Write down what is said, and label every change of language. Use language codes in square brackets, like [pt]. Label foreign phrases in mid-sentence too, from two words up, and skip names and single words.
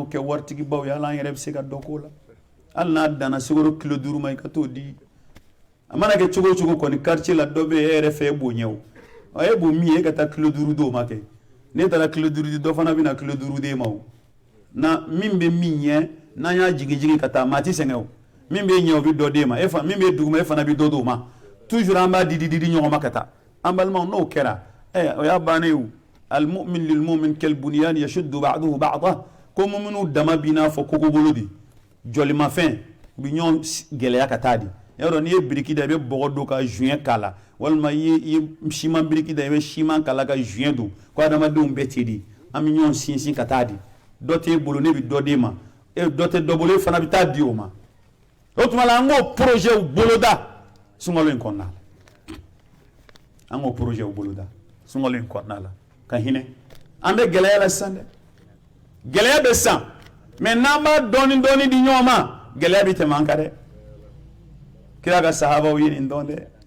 [bm] kɛ waritigibaw ye hali an yɛrɛ bɛ se ka dɔ k'o la hali n'a danna sukaro kilo 5 ma i ka t'o di a mana kɛ cogo o cogo kɔni quartier la dɔ bɛ yen e yɛrɛ fɛ e b'o ɲɛ o e b'o min ye e ka taa kilo 5 d'o ma kɛ n'e taara kilo 5 di dɔ fana bɛ na kilo 5 d'e ma o na min bɛ min ɲɛ n'an y'a jigin ka taa maa ti sɛgɛn o min bɛ ɲɛ o bɛ dɔ d'e ma min bɛ duguma e fana bɛ dɔ d'o ma toujours an b'a di ɲɔgɔn ma ka taa an balimaw n'o kɛra o y'a bannen ye [ar] المؤمن للمؤمن كالبنيان يشد بعضه بعضا [bm] ko muminu dama bi n'a fɔ kogo bolo de jɔlimafɛn u bɛ ɲɔgɔn gɛlɛya ka taa di yɔrɔ n'i ye biriki da i bɛ bɔgɔ don ka juin k'a la walima i ye siman biriki da i bɛ siman k'a la ka juin don ko adamadenw bɛɛ ten de an bɛ ɲɔgɔn sinsin ka taa di dɔ t'e bolo ne bɛ dɔ d'e ma dɔ tɛ dɔ bolo e fana bɛ taa di o ma o tuma la an k'o projet boloda sunkalo in kɔnɔna la an k'o projet boloda sunkalo in kɔnɔna la ka hinɛ an bɛ gɛlɛya la sisan dɛ gɛlɛya bɛ san mais n'an b'a dɔɔni dɔɔni di ɲɔgɔn ma gɛlɛya bɛ tɛmɛ an kan dɛ kira ka sahabaw ye nin dɔn dɛ